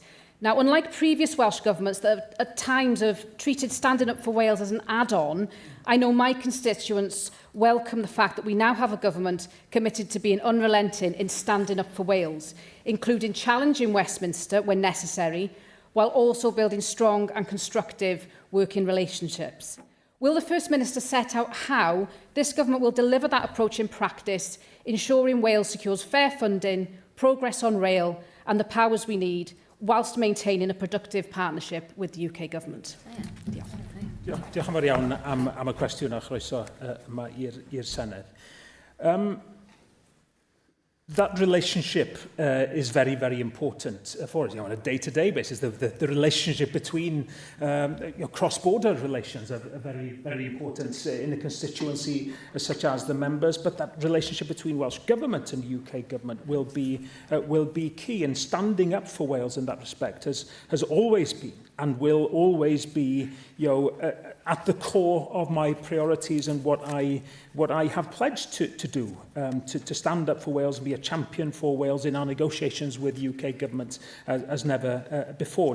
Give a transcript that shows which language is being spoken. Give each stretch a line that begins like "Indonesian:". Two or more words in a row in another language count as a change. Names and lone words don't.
English: Now, unlike previous Welsh governments that at times have treated standing up for Wales as an add-on, I know my constituents welcome the fact that we now have a government committed to being unrelenting in standing up for Wales, including challenging Westminster when necessary, while also building strong and constructive working relationships. Will the First Minister set out how this government will deliver that approach in practice, ensuring Wales secures fair funding, progress on rail, and the powers we need, whilst maintaining a productive partnership with the UK Government.
Welsh: Diolch yn fawr iawn am y cwestiwn a chroeso yma i'r Senedd.
English: That relationship is very, very important for us. On a day-to-day basis, the relationship between cross-border relations are very, very important in a constituency such as the members, but that relationship between Welsh Government and UK Government will be key, and standing up for Wales in that respect has always been and will always be at the core of my priorities and what I have pledged to do, to stand up for Wales and be a champion for Wales in our negotiations with UK Government as never before.